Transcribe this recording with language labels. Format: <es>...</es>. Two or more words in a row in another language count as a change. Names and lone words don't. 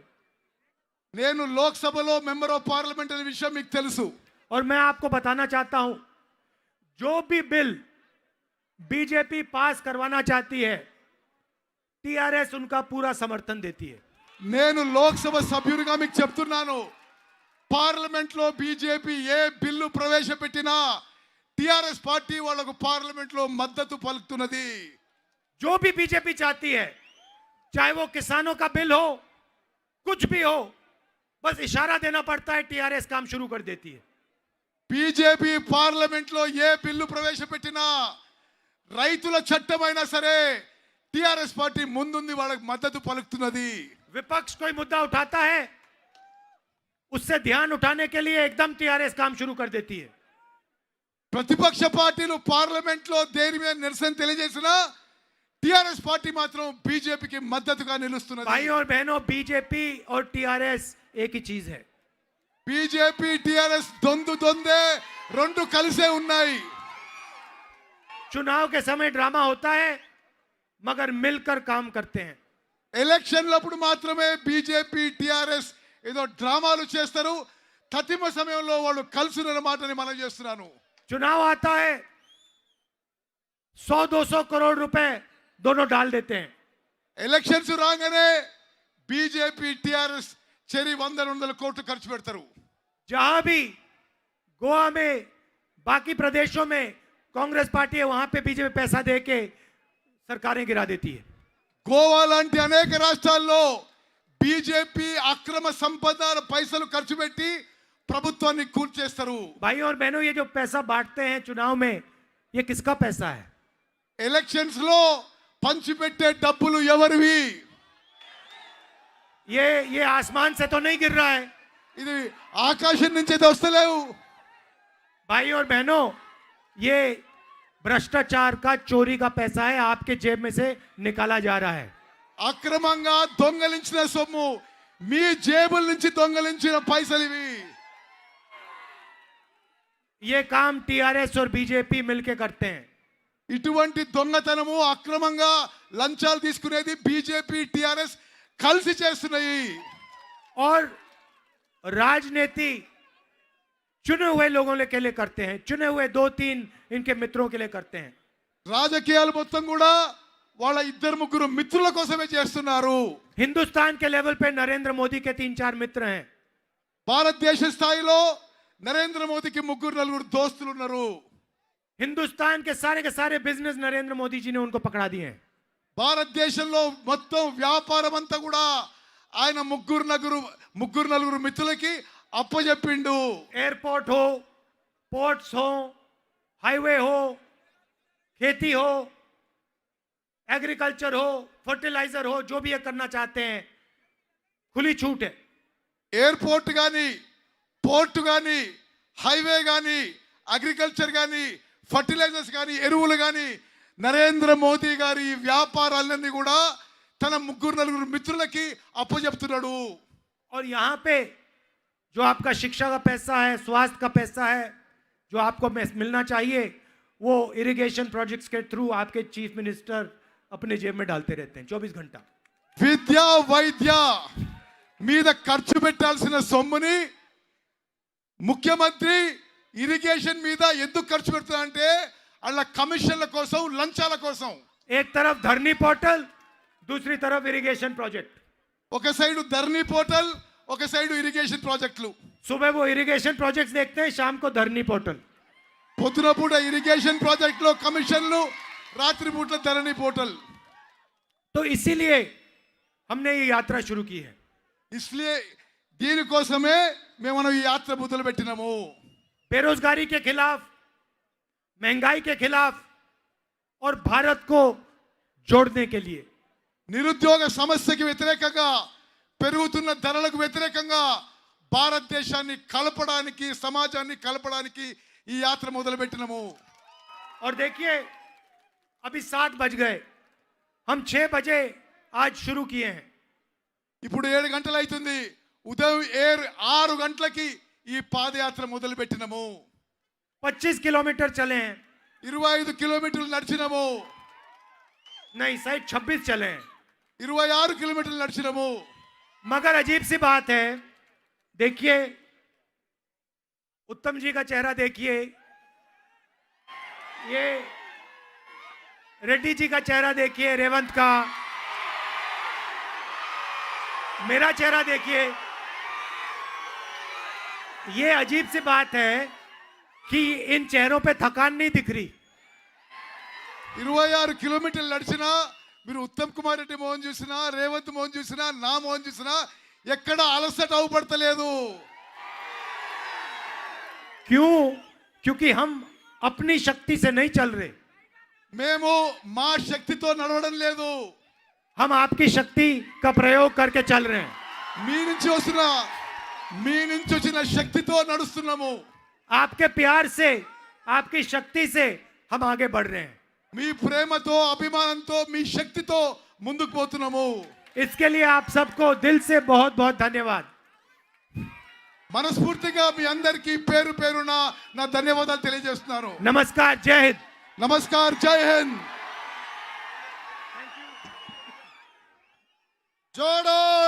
<te>నేను లోక్సభలో</te> <en>member of parliament</en> <te>అనే విషయం మీకు తెలుసు.</te> <hi>और मैं आपको बताना चाहता हूं, जो भी बिल बीजेपी पास करवाना चाहती है, टीआरएस उनका पूरा समर्थन देती है.</hi> <te>నేను లోక్సభ సభ్యుడిగా మీకు చెప్తున్నాను, పార్లమెంట్ లో బీజేపీ ఏ బిల్లు ప్రవేశపెట్టినా టిఆర్ఎస్ పార్టీ వాళ్ళకు పార్లమెంట్ లో మద్దతు పలుకుతున్నది.</te> <hi>जो भी बीजेपी चाहती है, चाहे वो किसानों का बिल हो, कुछ भी हो, बस इशारा देना पड़ता है, टीआरएस काम शुरू कर देती है.</hi> <te>బీజేపీ పార్లమెంట్ లో ఏ బిల్లు ప్రవేశపెట్టినా రైతుల చట్టమైనా సరే టిఆర్ఎస్ పార్టీ ముందుంది, వాళ్ళకి మద్దతు పలుకుతున్నది.</te> <hi>विपक्ष कोई मुद्दा उठाता है, उससे ध्यान उठाने के लिए एकदम टीआरएस काम शुरू कर देती है.</hi> <te>ప్రతిపక్ష పార్టీలు పార్లమెంట్ లో దేని మీద నిరసన తెలియజేసినా టిఆర్ఎస్ పార్టీ మాత్రం బీజేపీకి మద్దతుగా నిలుస్తున్నది.</te> <hi>भाइयों और बहनों, बीजेपी और टीआरएस एक ही चीज है.</hi> <te>బీజేపీ టిఆర్ఎస్ దొందే రెండు కలిసే ఉన్నాయి.</te> <hi>चुनाव के समय ड्रामा होता है, मगर मिलकर काम करते हैं.</hi> <te>ఎలక్షన్లప్పుడు మాత్రమే బీజేపీ టిఆర్ఎస్ ఏదో డ్రామాలు చేస్తారు, తతిమ సమయంలో వాళ్ళు కలిసి ఉన్న మాటని మనం చేస్తున్నాను.</te> <hi>चुनाव आता है, 100-200 करोड़ रुपए दोनों डाल देते हैं.</hi> <te>ఎలక్షన్స్ రాగానే బీజేపీ టిఆర్ఎస్ చెరి 100 కోట్లు ఖర్చు పెడతారు.</te> <hi>जहां भी गोवा में, बाकी प्रदेशों में कांग्रेस पार्टी है, वहां पे बीजेपी पैसा दे के सरकारें गिरा देती है.</hi> <te>గోవా లాంటి అనేక రాష్ట్రాల్లో బీజేపీ అక్రమ సంపద పైసలు ఖర్చు పెట్టి ప్రభుత్వాన్ని కూల్చేస్తారు.</te> <hi>भाइयों और बहनों, ये जो पैसा बांटते हैं चुनाव में, ये किसका पैसा है?</hi> <te>ఎలక్షన్స్ లో పంచిపెట్టే డబ్బులు ఎవరివి?</te> <hi>ये आसमान से तो नहीं गिर रहा है.</hi> <te>ఇది ఆకాశం నుంచి అయితే వస్తలేవు.</te> <hi>भाइयों और बहनों, ये भ्रष्टाचार का, चोरी का पैसा है, आपके जेब में से निकाला जा रहा है.</hi> <te>అక్రమంగా దొంగలించిన సొమ్ము, మీ జేబుల నుంచి దొంగలించిన పైసలు ఇవి.</te> <hi>ये काम टीआरएस और बीजेपी मिलके करते हैं.</hi> <te>ఇటువంటి దొంగతనము, అక్రమంగా లంచాలు తీసుకునేది బీజేపీ టిఆర్ఎస్ కలిసి చేస్తున్నాయి.</te> <hi>और राजनीति चुने हुए लोगों के लिए करते हैं, चुने हुए 2-3 इनके मित्रों के लिए करते हैं.</hi> <te>రాజకీయాలు మొత్తం కూడా వాళ్ళ 2-3 మిత్రుల కోసమే చేస్తున్నారు.</te> <hi>हिंदुस्तान के लेवल पे नरेंद्र मोदी के 3-4 मित्र हैं.</hi> <te>భారతదేశ స్థాయిలో నరేంద్ర మోదీకి 3-4 దోస్తులు ఉన్నారు.</te> <hi>हिंदुस्तान के सारे बिजनेस नरेंद्र मोदी जी ने उनको पकड़ा दिए हैं.</hi> <te>భారతదేశంలో మొత్తం వ్యాపారం అంతా కూడా ఆయన 3-4 మిత్రులకి అప్పచెప్పిండు.</te> <hi>एयरपोर्ट हो, पोर्ट्स हो, हाईवे हो, खेती हो, एग्रीकल्चर हो, फर्टिलाइजर हो, जो भी ये करना चाहते हैं, खुली छूट है।</hi> <te>ఎయిర్పోర్ట్ కానీ పోర్ట్ కానీ హైవే కానీ అగ్రికల్చర్ కానీ ఫర్టిలైజర్స్ కానీ ఎరువులు కానీ నరేంద్ర మోదీ గారి ఈ వ్యాపారాలన్నీ కూడా తన ముగ్గురు నలుగురు మిత్రులకి అప్పచెప్తున్నాడు.</te> <hi>और यहाँ पे जो आपका शिक्षा का पैसा है, स्वास्थ्य का पैसा है, जो आपको मिलना चाहिए, वो</hi> <en>irrigation projects</en> <hi>के थ्रू आपके</hi> <en>chief minister</en> <hi>अपने जेब में डालते रहते हैं 24 घंटा।</hi> <te>విద్య వైద్య మీద ఖర్చు పెట్టాల్సిన సొమ్ముని ముఖ్యమంత్రి ఇరిగేషన్ మీద ఎందుకు ఖర్చు పెడుతున్నా అంటే వాళ్ళ కమిషన్ల కోసం లంచాల కోసం.</te> <hi>एक तरफ धरनी पोर्टल, दूसरी तरफ</hi> <en>irrigation project.</en> <te>ఒక సైడు ధర్నీ పోర్టల్, ఒక సైడు ఇరిగేషన్ ప్రాజెక్టులు.</te> <hi>सुबह वो</hi> <en>irrigation projects</en> <hi>देखते हैं, शाम को धरनी पोर्टल।</hi> <te>పొద్దున పూట ఇరిగేషన్ ప్రాజెక్టులో కమిషన్లు, రాత్రి పూట ధరణి పోర్టల్.</te> <hi>तो इसीलिए हमने ये यात्रा शुरू की है।</hi> <te>इसलिए దీనికోసమే మేము ఈ యాత్ర మొదలు పెట్టినాము.</te> <hi>बेरोजगारी के खिलाफ, महंगाई के खिलाफ और भारत को जोड़ने के लिए।</hi> <te>నిరుద్యోగ సమస్యకి వ్యతిరేకంగా, పెరుగుతున్న ధరలకు వ్యతిరేకంగా భారతదేశాన్ని కలపడానికి, సమాజాన్ని కలపడానికి ఈ యాత్ర మొదలు పెట్టినాము.</te> <hi>और देखिए अभी 7 बज गए, हम 6 बजे आज शुरू किए हैं।</hi> <te>ఇప్పుడు 7 గంటలు అవుతుంది. ఉదయం 6 గంటలకి ఈ పాదయాత్ర మొదలు పెట్టినాము.</te> <hi>25 किलोमीटर चले हैं,</hi> <te>25 కిలోమీటర్లు నడిచినాము.</te> <hi>नहीं शायद 26 चले हैं।</hi> <te>26 కిలోమీటర్లు నడిచినాము.</te> <hi>मगर अजीब सी बात है, देखिए उत्तम जी का चेहरा देखिए, ये रेड्डी जी का चेहरा देखिए, रेवंत का, मेरा चेहरा देखिए। ये अजीब सी बात है कि इन चेहरों पे थकान नहीं दिख रही।</hi> <te>26 కిలోమీటర్లు నడిచినా మీరు ఉత్తమ్ కుమార్ రెడ్డి మోహన్ చూసినా, రేవంత్ మోహన్ చూసినా, నా మోహన్ చూసినా ఎక్కడ అలసట అవుపడతలేదు.</te> <hi>क्यों? क्योंकि हम अपनी शक्ति से नहीं चल रहे,</hi> <te>మేము మా శక్తితో నడవడం లేదు.</te> <hi>हम आपकी शक्ति का प्रयोग करके चल रहे हैं।</hi> <te>మీ నుంచి వచ్చిన శక్తితో నడుస్తున్నాము.</te> <hi>आपके प्यार से, आपकी शक्ति से हम आगे बढ़ रहे हैं।</hi> <te>మీ ప్రేమతో, అభిమానంతో, మీ శక్తితో ముందుకు పోతున్నాము.</te> <hi>इसके लिए आप सबको दिल से बहुत बहुत धन्यवाद।</hi> <te>మనస్ఫూర్తిగా మీ అందరికీ పేరు పేరున నా ధన్యవాదాలు తెలియజేస్తున్నాను.</te> <hi>नमस्कार, जय हिंद।</hi> <te>నమస్కార్, జై హింద్. జోడో</te>